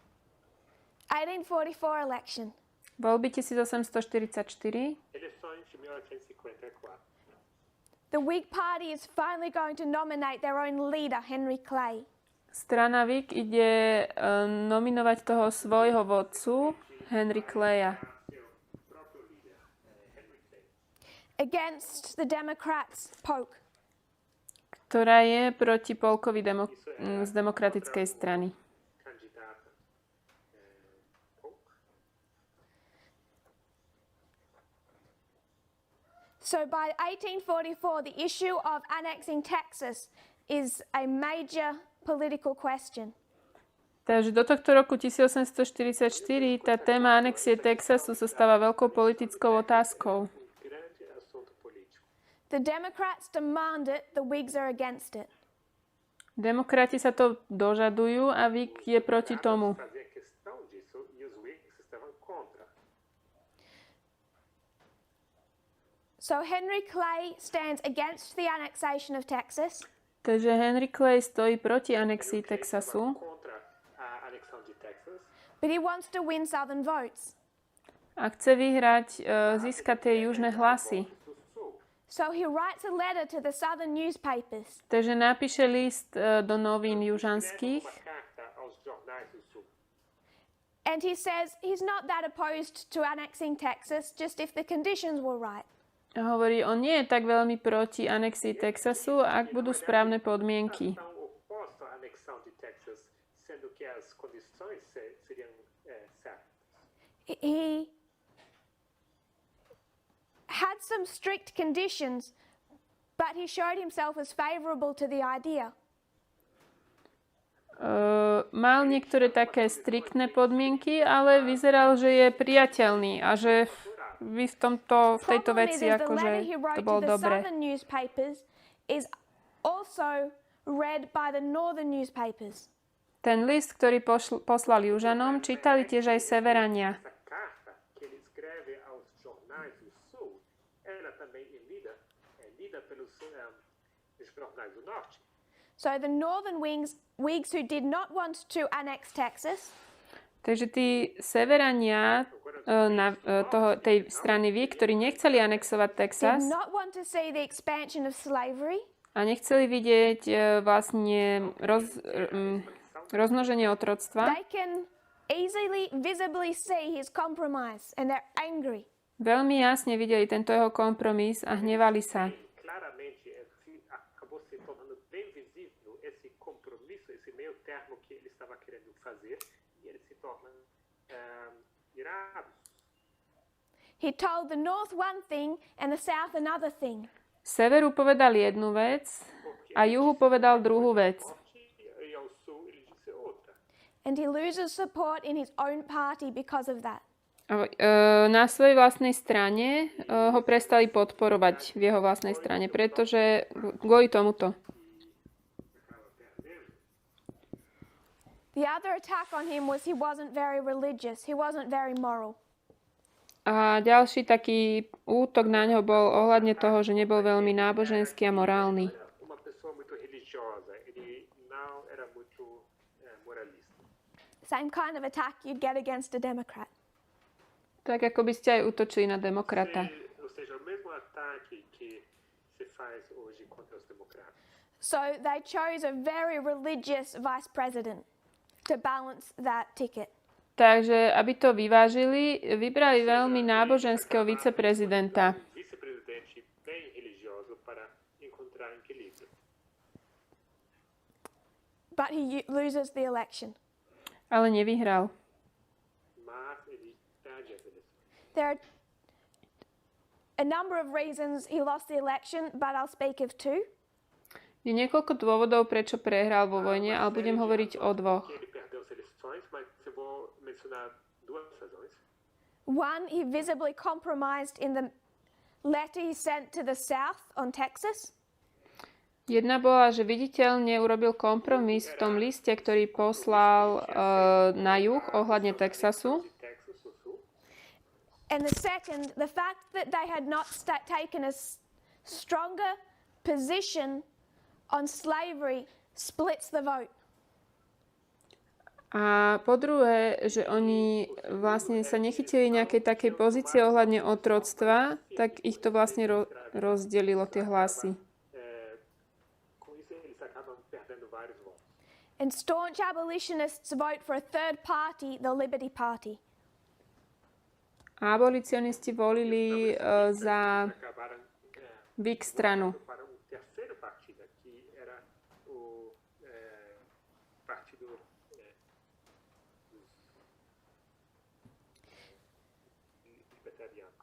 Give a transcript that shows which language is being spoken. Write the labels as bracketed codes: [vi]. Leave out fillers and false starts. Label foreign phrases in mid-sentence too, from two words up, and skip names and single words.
[en] '44 election. [sk] Voľby 1844. [pt] Eleições de 1954. [en] The Whig Party is finally going to nominate their own leader, Henry Clay. [sk] Strana Whig ide nominovať toho svojho vodcu, Henry Claya, [en] against the Democrats' Polk. [sk] ktorá je proti Polkovi z demokratickej strany. [pt] Candidata Polk. [en] So by 1844, the issue of annexing Texas is a major political question. [sk] Takže do tohto roku 1844 tá téma anexie Texasu sa stáva veľkou politickou otázkou. [pt] Grande assunto político. [en] The Democrats demand it, the Whigs are against it. [sk] Demokrati sa to dožadujú a Whig je proti tomu. [pt] Fazia questão disso e os Whigs estavam contra. [en] So Henry Clay stands against the annexation of Texas. [sk] Takže Henry Clay stojí proti anexii Texasu, [pt] Contra a anexão de Texas, [en] But he wants to win Southern votes. [sk] a chce vyhrať, získať tie južné hlasy. [pt] do Sul. [en] So he writes a letter to the Southern newspapers. [sk] Takže napíše list do novín južanských [pt] Uma carta aos jornais do Sul. [en] And he says he's not that opposed to annexing Texas, just if the conditions were right. [sk] a hovorí, on nie je tak veľmi proti anexii Texasu, ak budú správne podmienky. [pt] Tão oposto à anexão de Texas, sendo que as condições seriam certas. [en] He had some strict conditions, but he showed himself as favorable to the idea. [sk] Mal niektoré také striktné podmienky, ale vyzeral, že je priateľný a že v tejto [en] Problem [sk] veci [en] is the [sk] akože [en] letter he [sk] to [en] wrote [sk] bolo [en] to the [sk] dobre. [en] Southern newspapers is also read by the Northern newspapers. [sk] Ten list, ktorý poslal Južanom, čítali tiež aj Severania. [pt] Essa carta que ele escreve aos jornais do Sul, ela também é lida pelos jornais do Norte. [en] So the Northern Whigs who did not want to annex Texas [sk] Takže tí Severania tej strany Whig, ktorí nechceli anexovať Texas [en] did not want to see the expansion of slavery, [sk] a nechceli vidieť vlastne rozmnoženie otroctva, [en] they can easily, visibly see his compromise and they're angry. [sk] veľmi jasne videli tento jeho kompromis a hnevali sa. [pt] Claramente acabou se tornando bem visível esse compromisso, esse meio termo que ele estava querendo fazer, e ele se torna irados. [en] He told the North one thing and the South another thing. [sk] Severu povedal jednu vec a juhu povedal druhú vec. [pt] E ao Sul ele disse outra. [en] And he loses support in his own party because of that. [sk] Na svojej vlastnej strane ho prestali podporovať v jeho vlastnej strane, pretože kvôli tomuto. [en] The other attack on him was he wasn't very religious, he wasn't very moral. [sk] A ďalší taký útok na ňo bol ohľadne toho, že nebol veľmi náboženský a morálny. [pt] Uma pessoa muito religiosa, ele não era muito moralista. [en] Same kind of attack you'd get against a Democrat. [sk] Tak ako by ste aj útočili na demokrata. [pt] Ou seja, o mesmo ataque que se faz hoje contra os democratas. [en] So they chose a very religious vice president to balance that ticket. [sk] Takže, aby to vyvážili, vybrali veľmi náboženského viceprezidenta. [pt] Vice-presidente bem religioso para encontrar equilíbrio. [en] But he loses the election. [sk] Ale nevyhral. [pt] Mas ele perde as eleições. [en] There are a number of reasons he lost the election, but I'll speak of two. [sk] Je niekoľko dôvodov, prečo prehral vo vojne, ale budem hovoriť o dvoch. [pt] Que ele perdeu as eleições, mas eu vou mencionar duas razões. [en] One, he visibly compromised in the letter he sent to the South on Texas. [sk] Jedna bola, že viditeľne urobil kompromis v tom liste, ktorý poslal na juh ohľadne Texasu. [pt] Texas, o Sul. [en] And the second, the fact that they had not taken a stronger position on slavery splits the vote. [sk] A po druhé, že oni vlastne sa nechytili nejakej takej pozície ohľadne otroctva, tak ich to vlastne rozdelilo tie hlasy. [pt] Com isso, eles acabam perdendo vários votos. [en] And staunch abolitionists vote for a third party, the Liberty Party. [sk] A abolicionisti volili za [pt] Acabaram [sk] Whig stranu. [pt] para um terceiro partido, que era o partido libertariano.